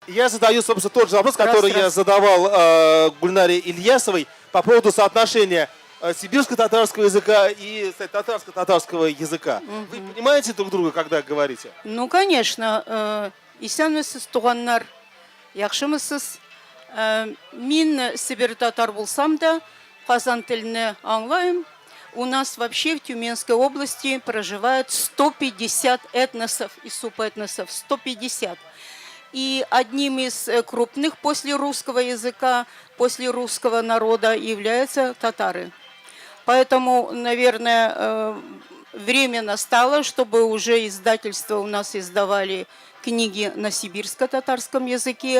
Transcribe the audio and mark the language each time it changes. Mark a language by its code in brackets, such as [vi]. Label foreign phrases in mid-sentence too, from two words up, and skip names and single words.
[ru] Я задаю, собственно, тот же вопрос, который я Раз. задавал Гульнаре Ильясовой по поводу соотношения сибирско-татарского языка и татарско-татарского языка. Вы понимаете друг друга, когда говорите? Ну, конечно. [tt] Исәнмесез, туганнар, яхшымысыз. Мин Сибирь татар булсам да, Казан телене аңлайм. [ru] У нас вообще в Тюменской области проживает 150 этносов и субэтносов. 150. И одним из крупных после русского языка, после русского народа являются татары. Поэтому, наверное, время настало, чтобы уже издательства у нас издавали книги на сибирско-татарском языке.